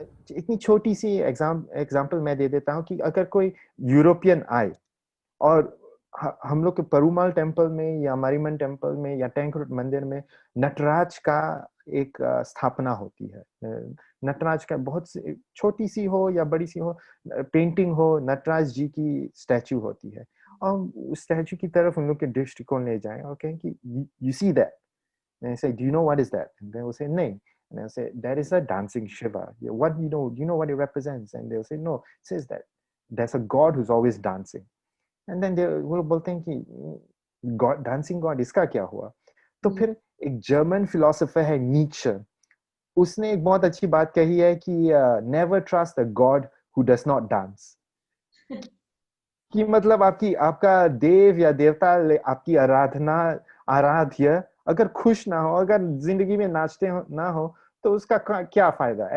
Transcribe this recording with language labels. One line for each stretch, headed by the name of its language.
Hindi: इतनी छोटी सी एग्जाम्पल मैं दे देता हूँ कि अगर कोई यूरोपियन आए और हम लोग के परुमाल टेम्पल में या मारीमन टेम्पल में या टैंकरोड मंदिर में नटराज का एक स्थापना होती है। नटराज का बहुत छोटी सी हो या बड़ी सी हो, पेंटिंग हो, नटराज जी की स्टैचू होती है। और उस स्टैचू की तरफ उन लोग के दृष्टिकोण ले जाएं और कहें कि
English: You see that, and I say, do you know what is that? And they will say, no. And I'll say, that is a dancing Shiva. What do you know what it represents? And they'll say, no. It says that there's a God who's always dancing. And then they will
Hindi: बोलते हैं कि
English: God, dancing God,
Hindi: इसका क्या हुआ? तो फिर एक German philosopher है नीत्शे, उसने एक बहुत अच्छी बात कही है कि
English: never trust a God who does not dance.
Hindi: कि मतलब आपका देव या देवता आपकी आराध्य अगर खुश ना हो, अगर जिंदगी में नाचते ना हो, तो उसका क्या फायदा?